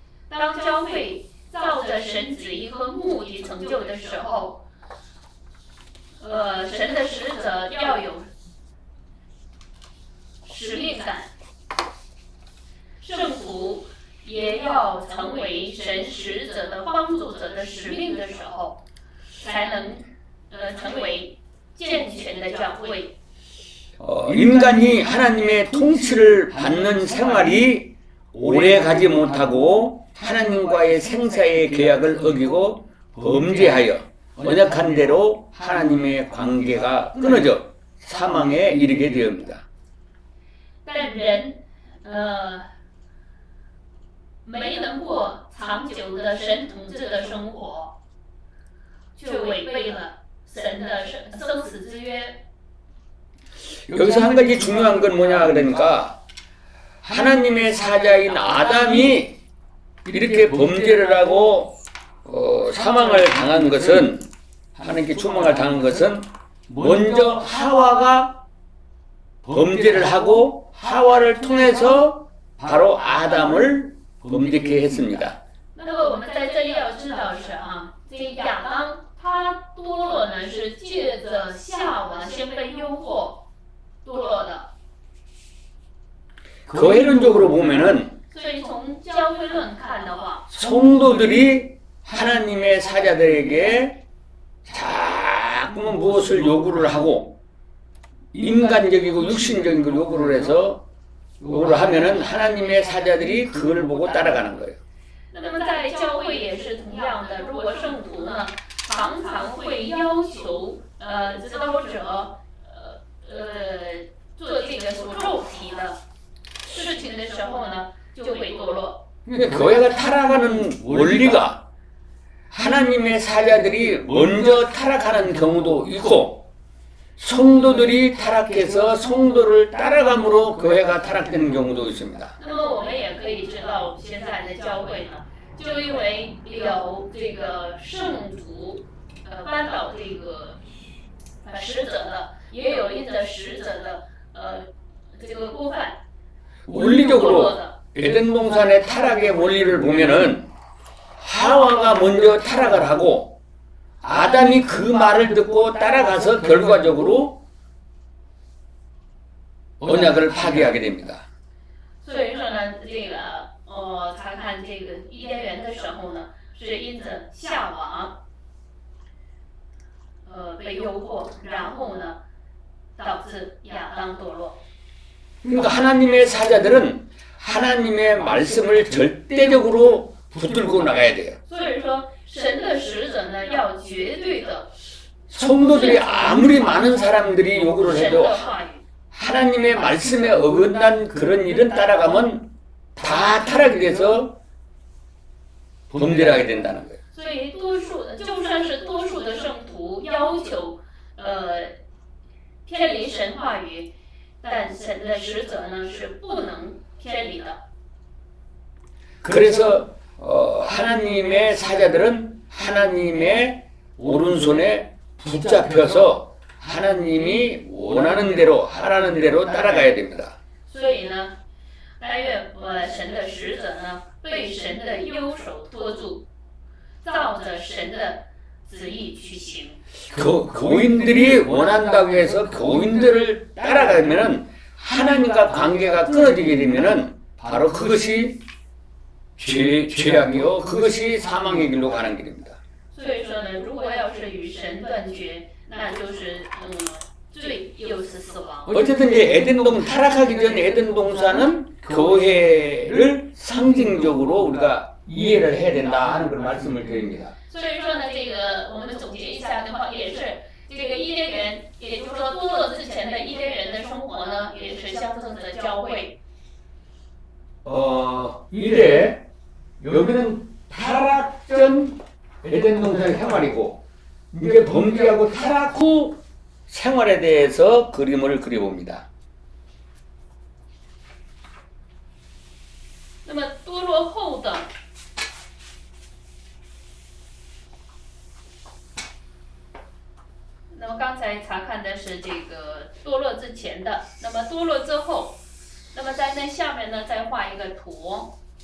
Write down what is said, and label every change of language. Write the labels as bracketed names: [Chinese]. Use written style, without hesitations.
[Chinese] 当教会照着神旨意和目的成就的时候，神的使者要有使命感，圣徒也要成为神使者的帮助者的使命的时候，才能成为健全的教会。 [Korean] 인간이 하나님의 통치를 받는 생활이 오래 가지 못하고 하나님과의 생사의 계약을 어기고 범죄하여 언약한 대로 하나님의 관계가 끊어져 사망에 이르게 되옵니다. [Chinese] 但人没能过长久的神统治的生活，却违背了神的生死之约。 [Korean] 여기서 한 가지 중요한 건 뭐냐 그러니까 하나님의 사자인 아담이 이렇게 범죄를 하고 사망을 당한 것은 하나님께 추망을 당한 것은 먼저 하와가 범죄를 하고 하와를 통해서 바로 아담을 범죄케 했습니다. [Chinese] 那么我们在这里要知道是这亚当他堕落呢是借着夏娃先被诱惑堕落的。 [Korean] 교회론적으로 보면은 [Chinese] 所以从教会论看的话， [Korean] 성도들이 하나님의 사자들에게 자꾸만 무엇을 요구를 하고 인간적이고 육신적인 걸 요구를 해서 요구를 하면은 하나님의 사자들이 그걸 보고 따라가는 거예요. [Chinese] 那么在教会也是同样的，如果圣徒呢常常会要求指导者做这个所肉体的事情的时候呢，就会堕落。 [Korean] 그러니까 교회가 타락하는 원리가 하나님의 사자들이 먼저 타락하는 경우도 있고 성도들이 타락해서 성도를 따라감으로 교회가 타락되는 경우도 있습니다. [Chinese] 那么我们也可以知道，现在的教会呢，就因为有这个圣徒，扳倒这个使者的，也有因着使者的这个过犯，堕落 [Korean] 원리적으로 [Chinese] 的。 [Korean] 에덴 동산의 타락의 원리를 보면은 하와가 먼저 타락을 하고 아담이 그 말을 듣고 따라가서 결과적으로 언약을 파괴하게 됩니다. [Chinese] 所以说呢，这个查看这个伊甸园的时候呢，是因着夏娃被诱惑，然后呢导致亚当堕落。 [Korean] 그러니까 하나님의 사자들은 하나님의 말씀을 절대적으로 붙들고 나가야 돼요. [Chinese] 所以说，神的使者呢，要绝对的 [Korean] 성도들이 아무리 많은 사람들이 요구를 [Chinese] 神 [Korean] 해도 [Chinese] 的话语。 [Korean] 하나님의 말씀에 어긋난 그런 일은 따라가면 다 타락이 돼서 범죄를 하게 된다는 거예요. [Chinese] 所以多数的，就算是多数的圣徒要求偏离神话语，但神的使者呢是不能偏离的。 [Korean] 그래서 하나님의 사자들은 하나님의 오른손에 붙잡혀서 하나님이 원하는 대로 하라는 대로 따라가야 됩니다. [Chinese] 所以呢，但愿神的使者呢被神的右手托住，照着神的旨意去行。 [Korean] 교인들이 원한다고 해서 교인들을 따라가면은 하나님과 관계가 끊어지게 되면은 바로 그것이 죄악이요 그것이 사망의 길로 가는 길입니다. [Chinese] 所以说呢，如果要是与神断绝，那就是罪又是死亡。 [Korean] 어쨌든 이제 에덴동 타락하기 전 에덴 동산은 교회를 상징적으로 우리가 이해를 해야 된다 하는 그런 말씀을 드립니다. [Chinese] 所以说呢，这个我们总结一下的话，也是这个伊甸园，也就是说堕落之前的伊甸园的生活呢，也是象征着教会。 [Korean] 이래 여기는 타락 전 에덴 동산 생활이고 이제 범죄하고 타락 후 생활에 대해서 그림을 그려봅니다. [Chinese] 那么堕落后的，那么刚才查看的是这个堕落之前的，那么堕落之后，那么在那下面呢，再画一个图。